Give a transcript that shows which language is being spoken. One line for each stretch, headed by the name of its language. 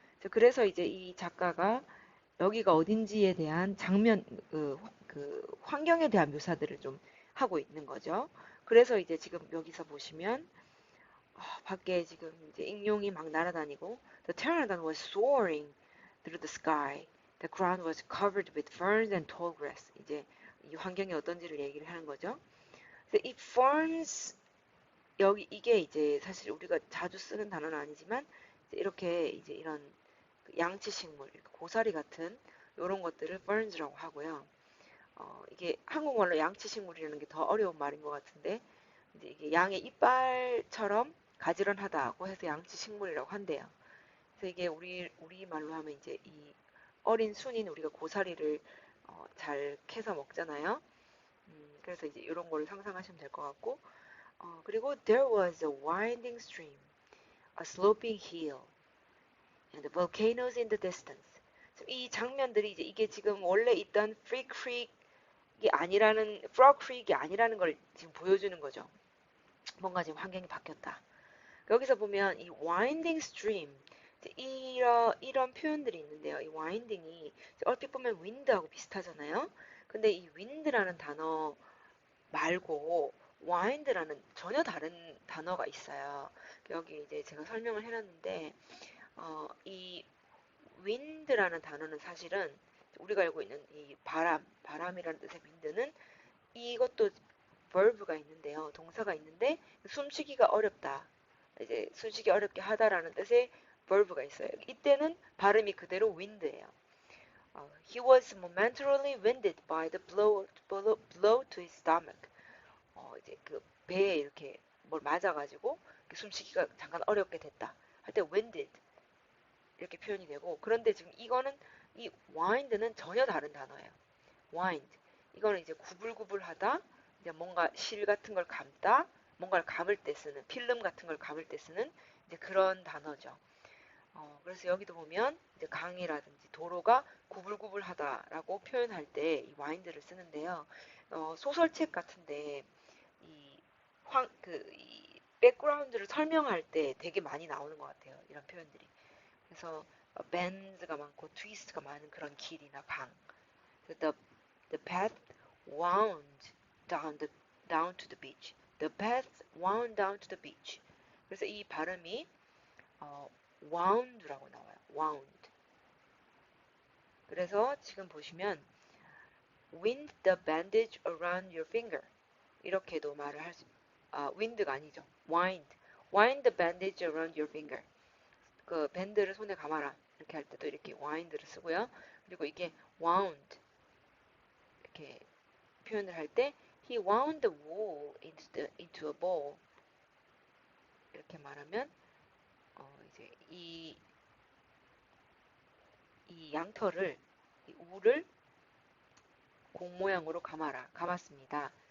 Korean: 그래서 이제 이 작가가 여기가 어딘지에 대한 그 환경에 대한 묘사들을 좀 하고 있는 거죠. 그래서 이제 지금 여기서 보시면 밖에 지금 이제 익룡이 막 날아다니고 The pteranodon was soaring through the sky.
English: The ground was covered with ferns and tall grass.
Korean: 이제 이 환경이 어떤지를 얘기를 하는 거죠. 근데 이 ferns 여기 이게 이제 사실 우리가 자주 쓰는 단어는 아니지만 이렇게 이제 이런 그 양치식물, 고사리 같은 이런 것들을 ferns라고 하고요. 이게 한국말로 양치식물이라는 게 더 어려운 말인 것 같은데 이제 이게 양의 이빨처럼 가지런하다고 해서 양치식물이라고 한대요. 그래서 이게 우리 말로 하면 이제 이 어린 순인 우리가 고사리를 잘 캐서 먹잖아요.
English: 그래서 이제 이런 거를 상상하시면 될 것 같고 그리고 there was a winding stream, a sloping hill, and the volcanoes in the distance.
Korean: 이 장면들이 이제 이게 지금 원래 있던 Free Creek이 아니라는 Frog Creek이 아니라는 걸 지금 보여주는 거죠. 뭔가 지금 환경이 바뀌었다. 여기서 보면 이 winding stream 이런 표현들이 있는데요. 이 winding이 얼핏 보면 wind하고 비슷하잖아요. 근데 이 wind라는 단어 말고 wind라는 전혀 다른 단어가 있어요. 여기 이제 제가 설명을 해놨는데 이 wind라는 단어는 사실은 우리가 알고 있는 이 바람이라는 뜻의 wind는 이것도 verb가 있는데요. 동사가 있는데 숨쉬기가 어렵다. 이제 숨쉬기 어렵게 하다라는 뜻의 verb가 있어요. 이때는 발음이 그대로 wind예요.
English: He was momentarily winded by the blow to his stomach.
Korean: 이제 그 배에 이렇게 뭘 맞아가지고 숨쉬기가 잠깐 어렵게 됐다. 할 때 winded 이렇게 표현이 되고 그런데 지금 이거는 이 wind는 전혀 다른 단어예요. wind 이거는 이제 구불구불하다 이제 뭔가 실 같은 걸 감다 뭔가를 감을 때 쓰는 필름 같은 걸 감을 때 쓰는 이제 그런 단어죠. 그래서 여기도 보면 이제 강이라든지 도로가 구불구불하다라고 표현할 때 이 wind를 쓰는데요. 소설책 같은데 이 이 백그라운드를 설명할 때 되게 많이 나오는 것 같아요. 이런 표현들이. 그래서 밴드가 많고 트위스트가 많은 그런 길이나 강.
English: The, the path wound down to the beach. The path wound down to the beach.
Korean: 그래서 이 발음이 wound라고 나와요.
English: wound. 그래서 지금 보시면 wind the bandage around your finger.
Korean: 이렇게도 말을 할 수, wind가 아니죠.
English: wind the bandage around your finger.
Korean: 그 밴드를 손에 감아라. 이렇게 할 때도 이렇게 wind를 쓰고요. 그리고 이게 wound 이렇게 표현을 할 때 he wound the wool into a ball 이렇게 말하면 이제 이 양털을 이 울을 공 모양으로 감았습니다.